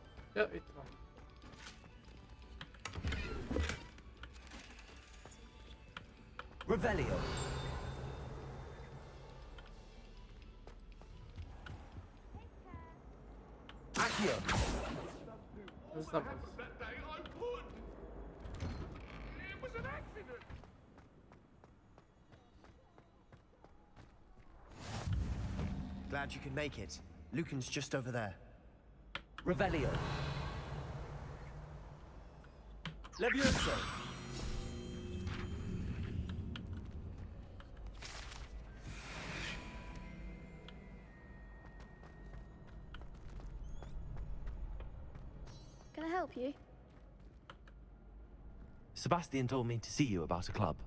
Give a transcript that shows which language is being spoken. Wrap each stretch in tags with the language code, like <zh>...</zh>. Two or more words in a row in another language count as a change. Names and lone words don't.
<hu>Ja, itt van. Revelio. Accio. Ez nem az.</hu> <en>Glad you could make it. Lucan's just over there. Revelio. Levioso. Can I help you? Sebastian told me to see you about a club.</en>